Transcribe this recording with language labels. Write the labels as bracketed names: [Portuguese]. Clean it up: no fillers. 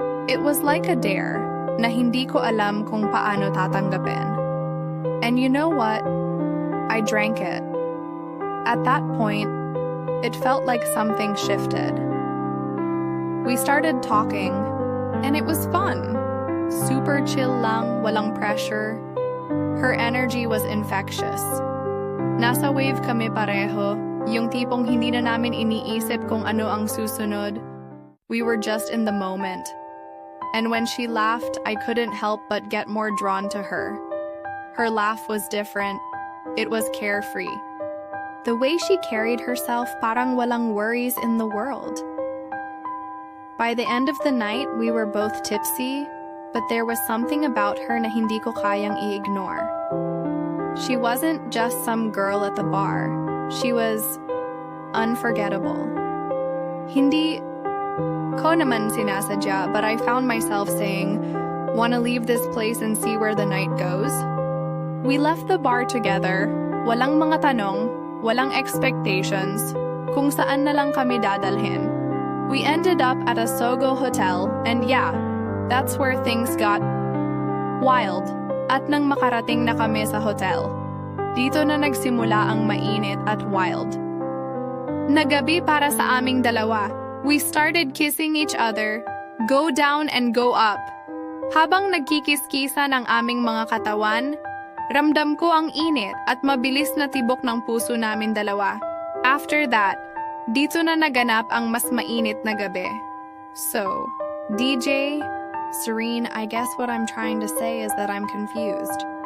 [English] It was like a dare [Filipino] na hindi ko alam kung paano tatanggapin. [English] And you know what? I drank it. At that point, it felt like something shifted. We started talking, and it was fun. Super chill lang, [Filipino] walang pressure. [English] Her energy was infectious. [Filipino] Nasa wave kami pareho, yung tipong hindi na namin iniisip kung ano ang susunod. [English] We were just in the moment. And when she laughed, I couldn't help but get more drawn to her. Her laugh was different. It was carefree. The way she carried herself, [Filipino] parang walang [English] worries in the world. By the end of the night, we were both tipsy, but there was something about her [Filipino] na hindi ko kayang i-ignore. [English] She wasn't just some girl at the bar. She was unforgettable. [Filipino] Hindi ko naman sinasadya, [English] but I found myself saying, "Wanna leave this place and see where the night goes?" We left the bar together, [Filipino] walang mga tanong, walang expectations, kung saan na lang kami dadalhin. [English] We ended up at a Sogo hotel, and yeah, that's where things got wild. [Filipino] At nang makarating na kami sa hotel, dito na nagsimula ang mainit at wild. Nagabi para sa aming dalawa. [English] We started kissing each other, go down and go up. [Filipino] Habang nagkikis-kisa ng aming mga katawan, ramdam ko ang init at mabilis na tibok ng puso namin dalawa. [English] After that, [Filipino] dito na naganap ang mas mainit na gabi. [English] So, DJ, Serene, I guess what I'm trying to say is that I'm confused.